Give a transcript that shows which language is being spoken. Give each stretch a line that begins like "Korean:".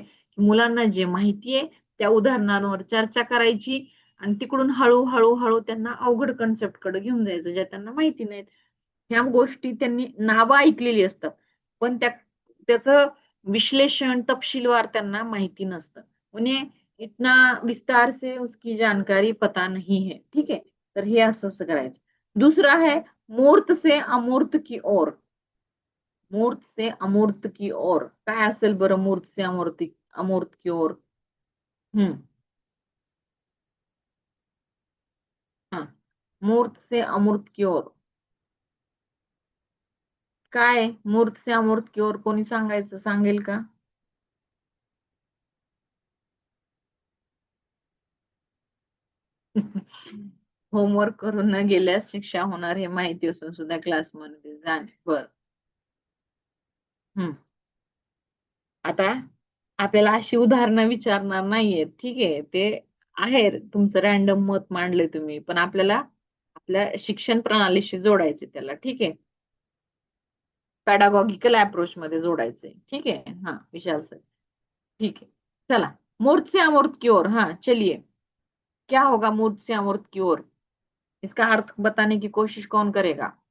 Marathi: की मुलांना जे माहिती आहे त्या उदाहरणांवर चर्चा करायची, आणि तिकडून हळूहळू हळू त्यांना अवघड कन्सेप्ट कडे घेऊन जायचं ज्या त्यांना माहिती नाहीत. ह्या गोष्टी त्यांनी नावं ऐकलेली असतात, पण त्याचं विश्लेषण तपशीलवार त्यांना माहिती नसतं.
Hindi: म्हणजे इतना विस्तार से उसकी जानकारी पता नहीं है.
Marathi: ठीक आहे. तर हे असं असं करायचं. दुसरं आहे
Hindi: मूर्त से अमूर्त की ओर. मूर्त से अमूर्त की ओर
Marathi: काय असेल बरं, मूर्त से अमूर्त, अमूर्त की ओर. हम्म. हा.
Hindi: मूर्त से अमूर्त की ओर
Marathi: काय?
Hindi: मूर्त से अमूर्त की ओर
Marathi: कोणी सांगायचं, सांगेल का? होमवर्क करून न गेल्यास शिक्षा होणार हे माहिती असून सुद्धा क्लासमध्ये जाणे. बर. हम्म. आता आपल्याला अशी उदाहरणं विचारणार नाहीयेत. ठीक आहे. ते आहे तुमचं रॅन्डम मत मांडले तुम्ही, पण आपल्याला आपल्या शिक्षण प्रणालीशी जोडायचे त्याला. ठीक आहे. पॅडागॉगिकल अप्रोच मध्ये जोडायचे.
Hindi: ठीक है, हाँ विशाल सर. ठीक है.
Marathi: चला,
Hindi: मूर्त से अमूर्त की ओर. हाँ चलिए, क्या होगा मूर्त से अमूर्त की ओर? इसका अर्थ बताने की कोशिश कौन करेगा?